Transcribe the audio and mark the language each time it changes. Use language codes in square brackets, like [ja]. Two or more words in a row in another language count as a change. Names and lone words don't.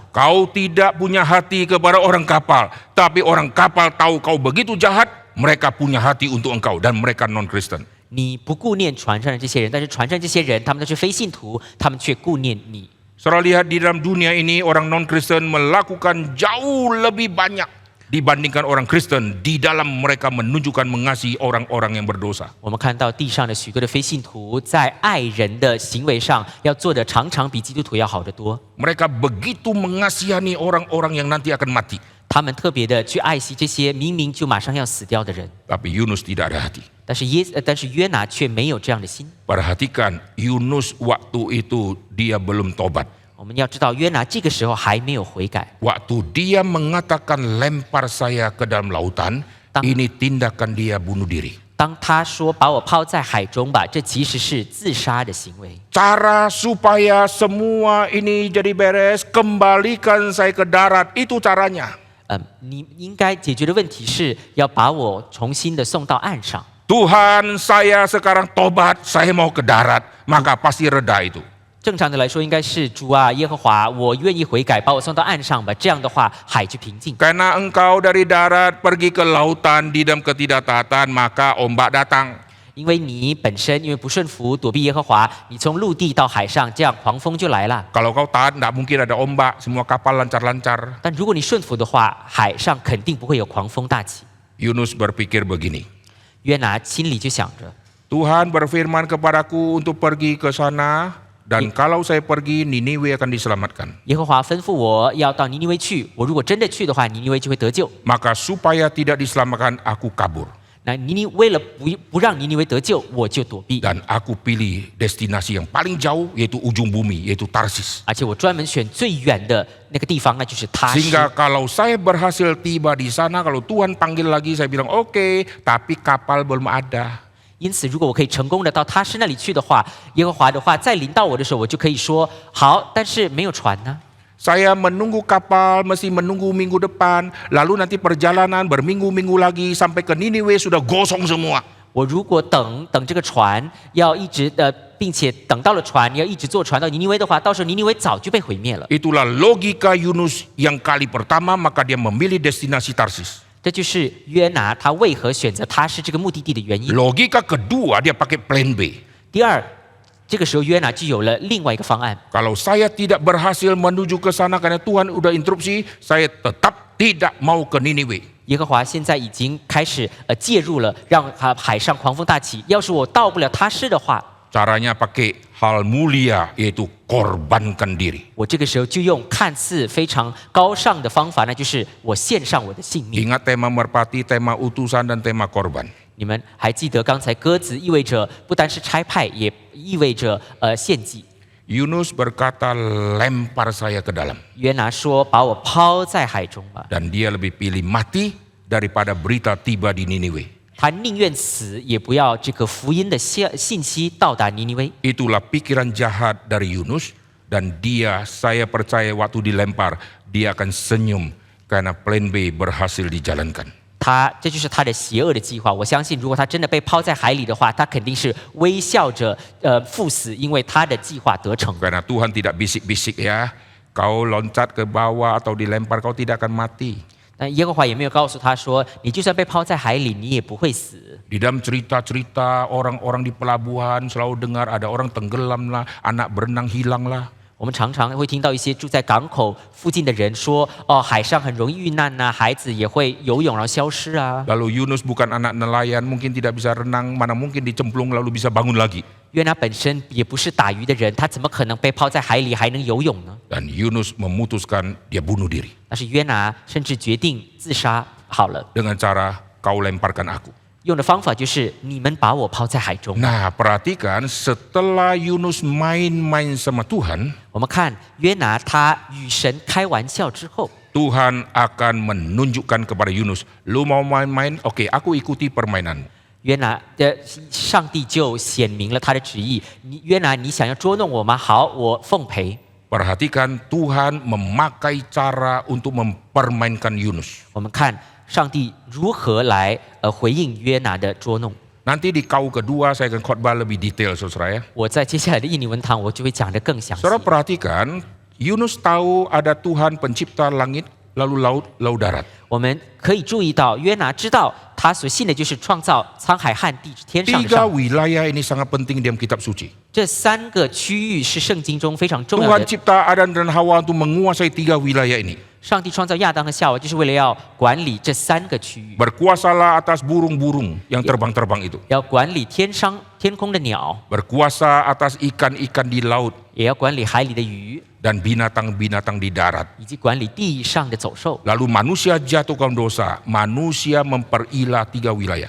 [id] Kau tidak punya hati kepada orang kapal, tapi orang kapal tahu kau begitu jahat, mereka punya hati untuk engkau dan mereka non-Kristen. [zh] 你不顾念船上的这些人，但是船上这些人他们都是非信徒，他们却顾念你。 [id] Saudara lihat di dalam dunia ini orang non-Kristen melakukan jauh lebih banyak dibandingkan orang Kristen di dalam mereka menunjukkan mengasihi orang-orang yang berdosa. [zh] 我们看到地上的许多的非信徒在爱人的行为上要做的常常比基督徒要好得多。 [id] Mereka begitu mengasihani orang-orang yang nanti akan mati. [zh] 他们特别的去爱惜这些明明就马上要死掉的人， [id] Tapi Yunus tidak ada hati. [zh] 但是约拿却没有这样的心。 [id] Perhatikan Yunus waktu itu dia belum tobat. [zh] 我们要知道，约拿这个时候还没有悔改。 [id] Waktu dia mengatakan lempar saya ke dalam lautan, ini tindakan dia bunuh diri. [zh] 当他说把我抛在海中吧，这其实是自杀的行为。 [id] Cara supaya semua ini jadi beres, kembalikan saya ke darat, itu caranya. [zh] 你应该解决的问题是要把我重新的送到岸上。 [id] Tuhan, saya sekarang tobat, saya mau ke darat, maka pasti reda itu. [zh] 正常的来说，应该是主啊，耶和华，我愿意悔改，把我送到岸上吧。这样的话，海就平静。 [id] Karena engkau dari darat pergi ke lautan di dalam ketidaktaatan, maka ombak datang. [zh] 因为你本身因为不顺服，躲避耶和华，你从陆地到海上，这样狂风就来了。 [id] Kalau kau taat, tidak mungkin ada ombak, semua kapal lancar-lancar. [zh] 但如果你顺服的话，海上肯定不会有狂风大起。 [id] Yunus berpikir begini, [zh] 约拿心里就想着， [id] Tuhan berfirman kepadaku untuk pergi ke sana, dan kalau saya pergi, Niniwe akan diselamatkan. [zh] 耶和华吩咐我要到尼尼微去，我如果真的去的话，尼尼微就会得救。 [id] Maka supaya tidak diselamatkan, aku kabur. [zh] 那为了不让尼尼微得救，我就躲避， [id] Dan aku pilih destinasi yang paling jauh, yaitu ujung bumi, yaitu Tarsis. [zh] 而且我专门选最远的那个地方，那就是他施。 [id] Sehingga kalau saya berhasil tiba di sana, kalau Tuhan panggil lagi, saya bilang oke, tapi kapal belum ada. [zh] 因此，如果我可以成功的到他施那里去的话，耶和华的话再临到我的时候，我就可以说好，但是没有船呢。 [id] Saya menunggu kapal, mesti menunggu minggu depan, lalu nanti perjalanan berminggu-minggu lagi sampai ke Niniwe sudah gosong semua. [zh] 我如果等这个船，要一直并且等到了船，要一直坐船到尼尼微的话，到时候尼尼微早就被毁灭了。 [id] Itulah logika Yunus yang kali pertama, maka dia memilih destinasi Tarsis. [zh] 这就是约拿他为何选择他是这个目的地的原因。 [id] Logika kedua, dia pakai [en] plan B. [zh] 第二，这个时候约拿就有了另外一个方案。 [id] Kalau saya tidak berhasil menuju ke sana karena Tuhan udah interupsi, saya tetap tidak mau ke Niniwe. [zh] 耶和华现在已经开始介入了，让海上狂风大起。要是我到不了他施的话， [id] Caranya pakai hal mulia, yaitu korbankan diri. [zh] 我这个时候就用看似非常高尚的方法，那就是我献上我的性命。 [id] Ingat tema merpati, tema utusan, dan tema korban. [zh] 你们还记得刚才鸽子意味着不单是差派，也意味着献祭。 [id] Yunus berkata, lempar saya ke dalam. [zh] 约拿说：“把我抛在海中吧。” [id] Dan dia lebih pilih mati daripada berita tiba di Niniwe. [zh] 他宁愿死，也不要这个福音的信息到达尼尼微。 [id] Itulah pikiran jahat dari Yunus. Dan dia, saya percaya waktu dilempar, dia akan senyum karena [en] plan B [id] berhasil dijalankan. [zh] 这就是他的邪恶的计划。我相信，如果他真的被抛在海里的话，他肯定是微笑着赴死，因为他的计划得逞。 [id] Karena Tuhan tidak bisik-bisik ya, kau loncat ke bawah atau dilempar kau tidak akan mati. [zh] 但耶和华也没有告诉他说，你就算被抛在海里，你也不会死。 [id] Di dalam cerita-cerita orang-orang di pelabuhan selalu dengar ada orang tenggelam lah, anak berenang hilang lah. [zh] 我们常常会听到一些住在港口附近的人说：“哦，海上很容易遇难呐、孩子也会游泳然后消失啊。” [id] Lalu Yunus bukan anak nelayan, mungkin tidak bisa renang, mana mungkin dicemplung lalu bisa bangun lagi. [zh] 约拿本身也不是打鱼的人，他怎么可能被抛在海里还能游泳呢？ [id] Dan Yunus memutuskan dia bunuh diri [zh] 但是约拿甚至决定自杀。好了， [id] dengan cara kau lemparkan aku. [zh] 用的方法就是你们把我抛在海中。 [id] Nah, perhatikan setelah Yunus main-main sama Tuhan, [zh] 我们看约拿他与神开玩笑之后， [id] Tuhan akan menunjukkan kepada Yunus, lu mau main-main? Oke, aku ikuti permainan. [zh] 约拿上帝就显明了他的旨意。约拿，你想要捉弄我吗？好，我奉陪。 [id] Perhatikan Tuhan memakai cara untuk mempermainkan Yunus. [zh] 我们看上帝如何来回应约拿的捉弄。 [id] Nanti di kau kedua saya akan khotbah lebih detail saudara ya. [zh] 我在接下来的印尼文堂我就会讲得更详细。 [id] Saudara perhatikan, Yunus tahu ada Tuhan pencipta langit, lalu laut, laut darat. [zh] 我们可以注意到，约拿知道他所信的就是创造沧海旱地天上的 [id] Tiga [zh] 上帝。 [id] wilayah ini sangat penting dalam kitab suci. [zh] 这3个区域是圣经中非常重要 [id] Tuhan [zh] 的。 [id] cipta Adam dan Hawa untuk menguasai 3 wilayah ini. [zh] 上帝创造亚当和夏娃，就是为了要管理这3个区域， [id] Berkuasalah atas burung-burung yang terbang-terbang itu. [zh] 要管理天空的鸟， [id] Berkuasa atas ikan-ikan di laut [zh] 也要管理海里的鱼， [id] dan binatang-binatang di darat. [zh] 以及管理地上的走兽。 [id] Lalu manusia jatuh ke dalam dosa, manusia memperilah 3 wilayah.